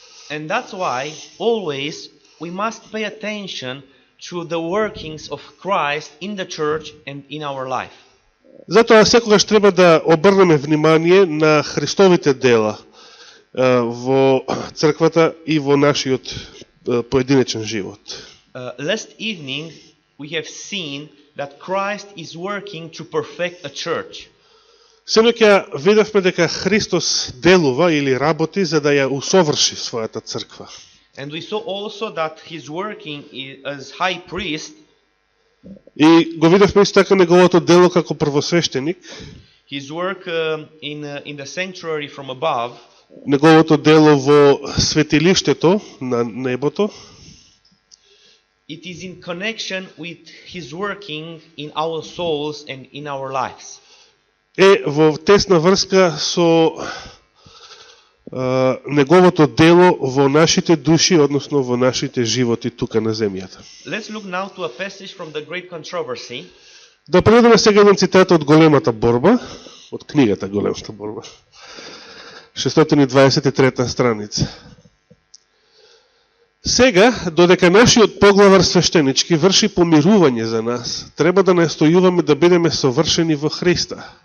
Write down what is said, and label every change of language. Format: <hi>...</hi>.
<en>And that's why always we must pay attention to the workings of Christ in the church and in our life.</en> <mk>Затоа секогаш треба да обрнеме внимание на Христовите дела во црквата и во нашиот поединечен живот.</mk> <en>Last evening we have seen that Christ is working to perfect a church.</en> <mk>Синоќа видовме дека Христос делува или работи за да ја усоврши својата црква.</mk> <en>And we saw also that he's working as high priest.</en> <mk>И го видовме исто така неговото дело како првосвештеник.</mk> <en>His work in the sanctuary from above.</en> <mk>Неговото дело во светилиштето на небото.</mk> <en>It is in connection with his working in our souls and in our lives.</en> <mk>Е во тесна врска со неговото дело во нашите души, односно во нашите животи тука на земјата.</mk> <en>Let's look now to a passage from the great controversy.</en> <mk>Да прегледаме сега еден цитат од големата борба, од книгата Големата борба. 623 страница. Сега, додека нашиот поглавар свештенички врши помирување за нас, треба да настојуваме да бидеме совршени во Христа.</mk>